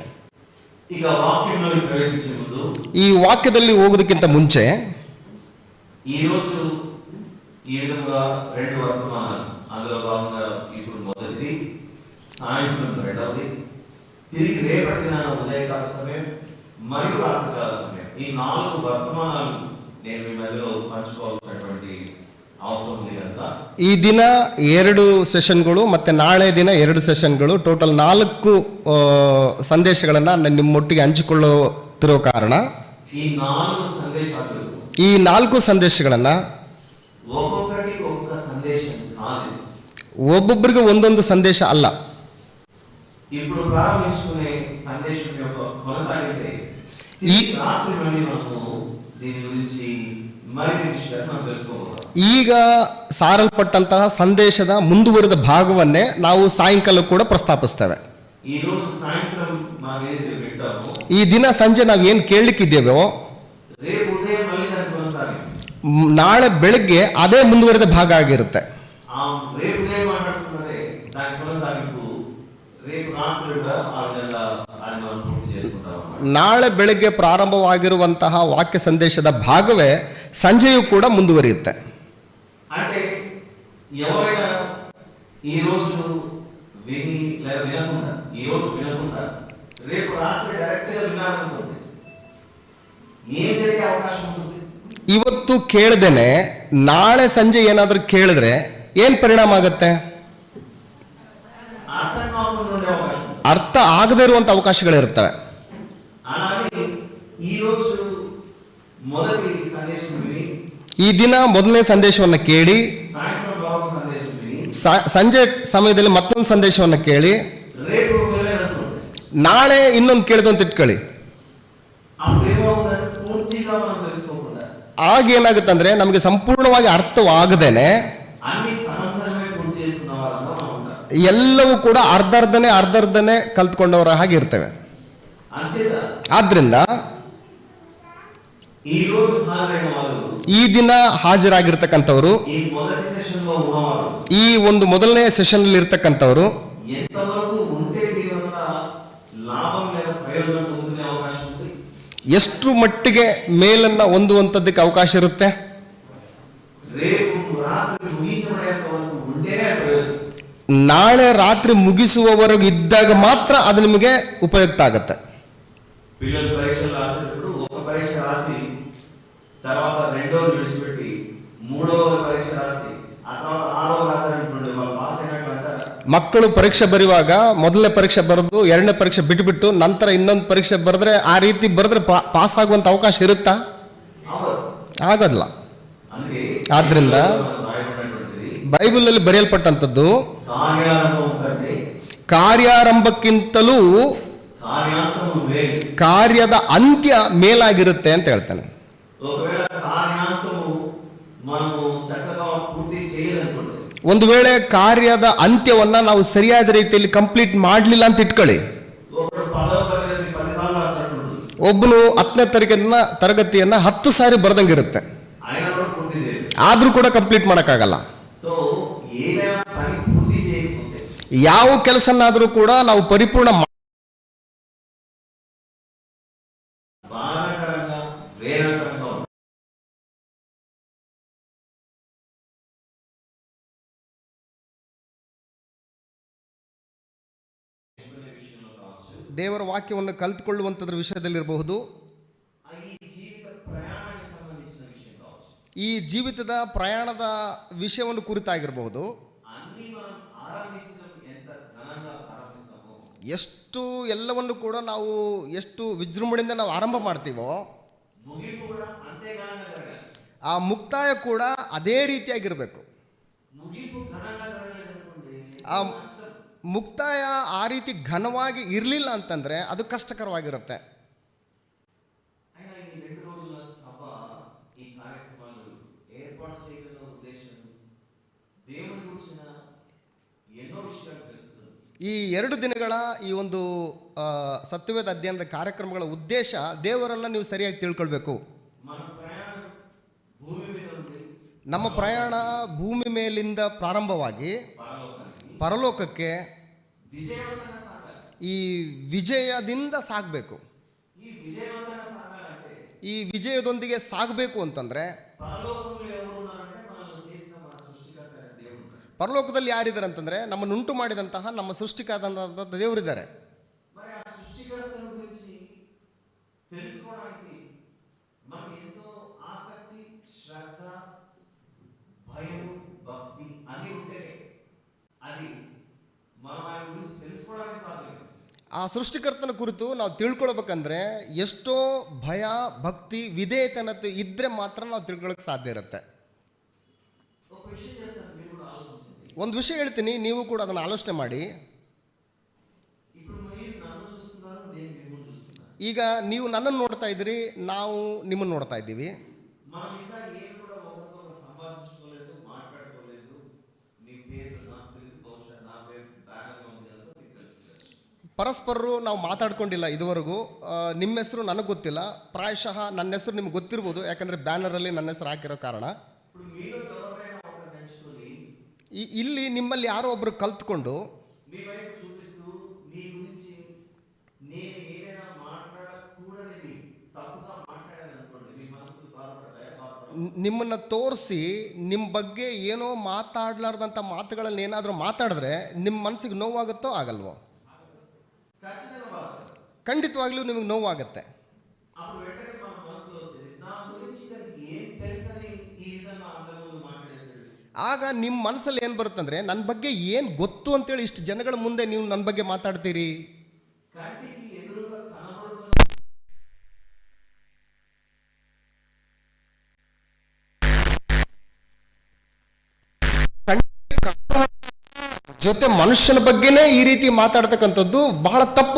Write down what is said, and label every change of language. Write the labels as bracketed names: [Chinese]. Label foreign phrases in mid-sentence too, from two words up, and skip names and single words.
[Telugu] ఇక వాక్యంలోకి ప్రవేశించే ముందు [Kannada] ಈ ವಾಕ್ಯದಲ್ಲಿ ಹೋಗೋದಕ್ಕಿಂತ ಮುಂಚೆ [Telugu] ఈ రోజు ఈ విధముగా రెండు వర్తమానాలు, అందులో భాగంగా ఇప్పుడు మొదటిది, సాయంత్రం రెండవది, తిరిగి రేపటి దినాన ఉదయకాల సమయం మరియు రాత్రికాల సమయం, ఈ 4 వర్తమానాలు నేను మీ మధ్యలో పంచుకోవాల్సినటువంటి ಅವಸರ ఉంది ಕనుక [Kannada] ಈ ದಿನ 2 ಸೆಷನ್ಗಳು ಮತ್ತೆ ನಾಳೆ ದಿನ 2 ಸೆಷನ್ಗಳು, ಟೋಟಲ್ 4 ಸಂದೇಶಗಳನ್ನು ನಾನು ನಿಮ್ಮೊಟ್ಟಿಗೆ ಹಂಚಿಕೊಳ್ಳುತ್ತಿರೋ ಕಾರಣ ಈ 4 ಸಂದೇಶಗಳು, ಈ 4 ಸಂದೇಶಗಳನ್ನು ಒಬ್ಬೊಬ್ಬರಿಗೆ ಒಬ್ಬೊಬ್ಬ ಸಂದೇಶ ಕಾదు, ಒಬ್ಬೊಬ್ಬರಿಗೆ ಒಂದೊಂದು ಸಂದೇಶ ಅಲ್ಲ. [Telugu] ఇప్పుడు ప్రారంభించుకునే సందేశం యొక్క కొనసాగితే ఈ రాత్రి నుండి మనము దీని గురించి మరిన్ని విషయాలు మనం తెలుసుకోవాలి. [Kannada] ಈಗ ಸಾರಲ್ಪಟ್ಟಂತಹ ಸಂದೇಶದ ಮುಂದುವರಿದ ಭಾಗವನ್ನೇ ನಾವು ಸಾಯಂಕಾಲ ಕೂಡ ಪ್ರಸ್ತಾಪಿಸ್ತೇವೆ. [Telugu] ಈ రోజు సాయంత్రం మనం ఏదైతే వింటామో, [Kannada] ಈ ದಿನ ಸಂಜೆ ನಾವು ಏನು ಕೇಳಲಿಕ್ಕಿದ್ದೇವೋ [Telugu] రేపు ఉదయం మళ్ళీ దాన్ని కొనసాగి [Kannada] ನಾಳೆ ಬೆಳಗ್ಗೆ ಅದೇ ಮುಂದುವರಿದ ಭಾಗ ಆಗಿರುತ್ತೆ. [Telugu] ఆ రేపు ఉదయం మాట్లాడుకున్నదే దాని కొనసాగింపు రేపు రాత్రి కూడా ఆ విధంగా అది మనం పూర్తి చేసుకుంటాం. [Kannada] ನಾಳೆ ಬೆಳಗ್ಗೆ ಪ್ರಾರಂಭವಾಗಿರುವಂತಹ ವಾಕ್ಯ ಸಂದೇಶದ ಭಾಗವೇ ಸಂಜೆಯೂ ಕೂಡ ಮುಂದುವರಿಯುತ್ತೆ. [Telugu] అంటే ఎవరైనా ఈ రోజు విని లేదా వినకుండా, ఈ రోజు వినకుండా రేపు రాత్రి డైరెక్ట్ గా వినాలనుకోండి, ఏం జరిగే అవకాశం ఉంటుంది? [Kannada] ಇವತ್ತು ಕೇಳದೇನೆ ನಾಳೆ ಸಂಜೆ ಏನಾದರೂ ಕೇಳಿದ್ರೆ ಏನು ಪರಿಣಾಮ ಆಗುತ್ತೆ? [Telugu] అర్థం కాకుండా ఉండే అవకాశం ఉంది. [Kannada] ಅರ್ಥ ಆಗದೇ ಇರುವಂಥ ಅವಕಾಶಗಳಿರ್ತವೆ. [Telugu] అలాగే ఈ రోజు మొదటి సందేశం విని, [Kannada] ಈ ದಿನ ಮೊದಲನೇ ಸಂದೇಶವನ್ನು ಕೇಳಿ, [Telugu] సాయంత్రం మరొక సందేశం విని, [Kannada] ಸಂಜೆ ಸಮಯದಲ್ಲಿ ಮತ್ತೊಂದು ಸಂದೇಶವನ್ನು ಕೇಳಿ, [Telugu] రేపు వెళ్ళాలనుకోండి, [Kannada] ನಾಳೆ ಇನ್ನೊಂದು ಕೇಳಿದು ಅಂತ ಇಟ್ಕೊಳ್ಳಿ. [Telugu] అప్పుడు ఏమవుతుందంటే పూర్తిగా మనం తెలుసుకోకుండా [Kannada] ಆಗ ಏನಾಗುತ್ತೆ ಅಂದರೆ ನಮಗೆ ಸಂಪೂರ್ಣವಾಗಿ ಅರ್ಥವಾಗದೇನೆ [Telugu] అన్ని సహజమే పూర్తి చేసుకున్న వాళ్ళంతా మనం ఉంటాం. [Kannada] ಎಲ್ಲವೂ ಕೂಡ ಅರ್ಧರ್ಧನೆ ಕಲ್ತ್ಕೊಂಡವರ ಹಾಗೆ ಇರ್ತೇವೆ. [Telugu] అంచేత [Kannada] ಆದ್ರಿಂದ [Telugu] ఈ రోజు హాజరైన వాళ్ళు, [Kannada] ಈ ದಿನ ಹಾಜರಾಗಿರ್ತಕ್ಕಂಥವರು, [Telugu] ఈ మొదటి సెషన్ లో ఉన్నవారు [Kannada] ಈ ಒಂದು ಮೊದಲನೇ ಸೆಷನ್ ಅಲ್ಲಿ ಇರ್ತಕ್ಕಂಥವರು [Telugu] ఎంతవరకు ఉంటే దీని వల్ల లాభం లేదా ప్రయోజనం పొందుకునే అవకాశం ఉంది? [Kannada] ಎಷ್ಟು ಮಟ್ಟಿಗೆ ಮೇಲನ್ನ ಹೊಂದುವಂಥದ್ದಕ್ಕೆ ಅವಕಾಶ ಇರುತ್ತೆ? [Telugu] రేపు రాత్రి ముగించబడేంత వరకు ఉంటేనే ప్రయోజనం. [Kannada] ನಾಳೆ ರಾತ್ರಿ ಮುಗಿಸುವವರೆಗೂ ಇದ್ದಾಗ ಮಾತ್ರ ಅದು ನಿಮಗೆ ಉಪಯುಕ್ತ ಆಗುತ್ತೆ. [Telugu] పిల్లలు పరీక్షలు రాసేటప్పుడు ఒక పరీక్ష రాసి తర్వాత రెండో విడిచిపెట్టి మూడవ పరీక్ష రాసి ఆ తర్వాత ఆరవ రాసారనుకోండి, వాళ్ళు పాస్ అయినట్లు అంటారా? [Kannada] ಮಕ್ಕಳು ಪರೀಕ್ಷೆ ಬರೆಯುವಾಗ ಮೊದಲನೇ ಪರೀಕ್ಷೆ ಬರೆದು ಎರಡನೇ ಪರೀಕ್ಷೆ ಬಿಟ್ಟುಬಿಟ್ಟು ನಂತರ ಇನ್ನೊಂದು ಪರೀಕ್ಷೆ ಬರೆದ್ರೆ ಆ ರೀತಿ ಬರೆದ್ರೆ ಪಾಸ್ ಆಗುವಂಥ ಅವಕಾಶ ಇರುತ್ತಾ? [Telugu] అవరు. [Kannada] ಆಗೋದಿಲ್ಲ. [Telugu] అందుకే [Kannada] ಆದ್ರಿಂದ [Telugu] రాయబడినటువంటిది [Kannada] ಬೈಬಲಲ್ಲಿ ಬರೆಯಲ್ಪಟ್ಟಂಥದ್ದು [Telugu] కార్యారంభం కంటే [Kannada] ಕಾರ್ಯಾರಂಭಕ್ಕಿಂತಲೂ [Telugu] కార్యాంతము వేరు. [Kannada] ಕಾರ್ಯದ ಅಂತ್ಯ ಮೇಲಾಗಿರುತ್ತೆ ಅಂತ ಹೇಳ್ತಾನೆ. [Telugu] ఒకవేళ కార్యాంతము మనము చక్కగా పూర్తి చేయలేదనుకోండి, [Kannada] ಒಂದು ವೇಳೆ ಕಾರ್ಯದ ಅಂತ್ಯವನ್ನ ನಾವು ಸರಿಯಾದ ರೀತಿಯಲ್ಲಿ ಕಂಪ್ಲೀಟ್ ಮಾಡಲಿಲ್ಲ ಅಂತ ಇಟ್ಕೊಳ್ಳಿ. [Telugu] ఒకడు 10వ తరగతి 10 సార్లు రాసినట్టుంది, [Kannada] ಒಬ್ಬನು 10ನೇ ತರಗತಿಯನ್ನ 10 ಸಾರಿ ಬರ್ದಂಗಿರುತ್ತೆ, [Telugu] ఆయన కూడా పూర్తి చేయలేదు. [Kannada] ಆದ್ರೂ ಕೂಡ ಕಂಪ್ಲೀಟ್ ಮಾಡೋಕ್ಕಾಗಲ್ಲ. [Telugu] సో ఏదైనా పని పూర్తి చేయకపోతే, [Kannada] ಯಾವ ಕೆಲಸನಾದ್ರೂ ಕೂಡ ನಾವು ಪರಿಪೂರ್ಣ [Telugu] బాధాకరంగా వేదనకరంగా ఉంటుంది. విషయంలో కావచ్చు, [Kannada] ದೇವರ ವಾಕ್ಯವನ್ನು ಕಲ್ತ್ಕೊಳ್ಳುವಂಥದ್ರ ವಿಷಯದಲ್ಲಿರಬಹುದು, [Telugu] ఈ జీవిత ప్రయాణానికి సంబంధించిన విషయం కావచ్చు, [Kannada] ಈ ಜೀವಿತದ ಪ್ರಯಾಣದ ವಿಷಯವನ್ನು ಕುರಿತಾಗಿರಬಹುದು. [Telugu] అన్ని మనం ఆరంభించినప్పుడు ఎంత ఘనంగా ప్రారంభిస్తామో, [Kannada] ಎಷ್ಟು ಎಲ್ಲವನ್ನು ಕೂಡ ನಾವು ಎಷ್ಟು ವಿಜೃಂಭಣೆಯಿಂದ ನಾವು ಆರಂಭ ಮಾಡ್ತೀವೋ [Telugu] ముగింపు కూడా అంతే ఘనంగా జరగాలి. [Kannada] ಆ ಮುಕ್ತಾಯ ಕೂಡ ಅದೇ ರೀತಿಯಾಗಿರಬೇಕು. [Telugu] ముగింపు ఘనంగా జరగలేదనుకోండి, ఆ నష్టం. [Kannada] ಮುಕ್ತಾಯ ಆ ರೀತಿ ಘನವಾಗಿ ಇರಲಿಲ್ಲ ಅಂತಂದ್ರೆ ಅದು ಕಷ್ಟಕರವಾಗಿರುತ್ತೆ. [Telugu] అయినా ఈ 2 రోజుల సభ, ఈ కార్యక్రమాలు ఏర్పాటు చేయగల ఉద్దేశం దేవుని గురించిన ఎన్నో విషయాలు తెలుసుకుంది. [Kannada] ಈ 2 ದಿನಗಳ ಈ ಒಂದು ಸತ್ಯವೇದ ಅಧ್ಯಯನದ ಕಾರ್ಯಕ್ರಮಗಳ ಉದ್ದೇಶ ದೇವರನ್ನ ನೀವು ಸರಿಯಾಗಿ ತಿಳ್ಕೊಳ್ಬೇಕು. [Telugu] మన ప్రయాణం భూమి మీద నుండి [Kannada] ನಮ್ಮ ಪ್ರಯಾಣ ಭೂಮಿ ಮೇಲಿಂದ ಪ್ರಾರಂಭವಾಗಿ [Telugu] పరలోకానికి [Kannada] ಪರಲೋಕಕ್ಕೆ [Telugu] విజయవంతంగా సాగాలి. [Kannada] ಈ ವಿಜಯದಿಂದ ಸಾಗಬೇಕು. [Telugu] ఈ విజయవంతంగా సాగాలంటే [Kannada] ಈ ವಿಜಯದೊಂದಿಗೆ ಸಾಗಬೇಕು ಅಂತಂದ್ರೆ [Telugu] పరలోకంలో ఎవరు ఉన్నారంటే మనం చేసిన [Kannada] ಪರಲೋಕದಲ್ಲಿ ಯಾರಿದ್ದಾರೆ ಅಂತಂದ್ರೆ ನಮ್ಮನ್ನುಂಟು ಮಾಡಿದಂತಹ ನಮ್ಮ ಸೃಷ್ಟಿಕಾದಂತಹ ದೇವರಿದ್ದಾರೆ. [Telugu] మరి ఆ సృష్టికర్తల గురించి తెలుసుకోవడానికి మనం ఎంతో ఆసక్తి, శ్రద్ధ, భయం, భక్తి అన్ని ఉంటేనే అది మనం ఆయన గురించి తెలుసుకోవడానికి సాధ్యం. [Kannada] ಆ ಸೃಷ್ಟಿಕರ್ತನ ಕುರಿತು ನಾವು ತಿಳ್ಕೊಳ್ಬೇಕಂದ್ರೆ ಎಷ್ಟೋ ಭಯ, ಭಕ್ತಿ, ವಿಧೇಯತನತೆ ಇದ್ರೆ ಮಾತ್ರ ನಾವು ತಿಳ್ಕೊಳ್ಳೋಕೆ ಸಾಧ್ಯ ಇರುತ್ತೆ. [Telugu] ఒక విషయం చెప్తాను, మీరు కూడా ఆలోచించండి. [Kannada] ಒಂದು ವಿಷಯ ಹೇಳ್ತೀನಿ, ನೀವು ಕೂಡ ಅದನ್ನು ಆಲೋಚನೆ ಮಾಡಿ. [Telugu] ఇప్పుడు మీరు నన్ను చూస్తున్నారు, నేను మిమ్మల్ని చూస్తున్నాను. [Kannada] ಈಗ ನೀವು ನನ್ನನ್ನು ನೋಡ್ತಾ ಇದ್ದೀರಿ, ನಾವು ನಿಮ್ಮನ್ನು ನೋಡ್ತಾ ಇದ್ದೀವಿ. [Telugu] మనం ఇంకా ఏం కూడా ఒకరితో సంభాషించుకోలేదు, మాట్లాడుకోలేదు. నీ పేరు నాకు తెలియదు, బహుశా నా పేరు బ్యానర్లో ఉంది ಅಂತ మీకు తెలుసు. [Kannada] ಪರಸ್ಪರರು ನಾವು ಮಾತಾಡ್ಕೊಂಡಿಲ್ಲ ಇದುವರೆಗೂ. ನಿಮ್ಮ ಹೆಸರು ನನಗೆ ಗೊತ್ತಿಲ್ಲ, ಪ್ರಾಯಶಃ ನನ್ನ ಹೆಸರು ನಿಮ್ಗೆ ಗೊತ್ತಿರ್ಬೋದು, ಯಾಕಂದರೆ ಬ್ಯಾನರಲ್ಲಿ ನನ್ನ ಹೆಸರು ಹಾಕಿರೋ ಕಾರಣ. [Telugu] ఇప్పుడు మీలో ఎవరైనా ఒకరు నేర్చుకొని [Kannada] ಇಲ್ಲಿ ನಿಮ್ಮಲ್ಲಿ ಯಾರೋ ಒಬ್ಬರು ಕಲ್ತ್ಕೊಂಡು [Telugu] మీ వైపు చూపిస్తూ మీ గురించి నేను ఏదైనా మాట్లాడకూడనిది తప్పుగా మాట్లాడాను అనుకోండి, మీ మనసుకు బాధపడతాయా? [Kannada] ನಿಮ್ಮನ್ನು ತೋರಿಸಿ ನಿಮ್ಮ ಬಗ್ಗೆ ಏನೋ ಮಾತಾಡಲಾರ್ದಂಥ ಮಾತುಗಳಲ್ಲಿ ಏನಾದರೂ ಮಾತಾಡಿದ್ರೆ ನಿಮ್ಮ ಮನಸ್ಸಿಗೆ ನೋವಾಗುತ್ತೋ ಆಗಲ್ವೋ? [Telugu] ఖచ్చితంగా బాధ. [Kannada] ಖಂಡಿತವಾಗ್ಲೂ ನಿಮಗೆ ನೋವಾಗುತ್ತೆ. [Telugu] అప్పుడు వెంటనే మన మనసులో వచ్చేది, నా గురించి దానికి ఏం తెలుసని ఈ విధంగా అందరి ముందు మాట్లాడేసాడు. [Kannada] ಆಗ ನಿಮ್ಮ ಮನಸ್ಸಲ್ಲಿ ಏನು ಬರುತ್ತಂದ್ರೆ, ನನ್ನ ಬಗ್ಗೆ ಏನು ಗೊತ್ತು ಅಂತೇಳಿ ಇಷ್ಟು ಜನಗಳ ಮುಂದೆ ನೀವು ನನ್ನ ಬಗ್ಗೆ ಮಾತಾಡ್ತೀರಿ. [Telugu] కంటికి ఎదురుగా కనబడుతున్న [Kannada] ಜೊತೆ ಮನುಷ್ಯನ ಬಗ್ಗೆನೇ ಈ ರೀತಿ ಮಾತಾಡ್ತಕ್ಕಂಥದ್ದು ಬಹಳ ತಪ್ಪು.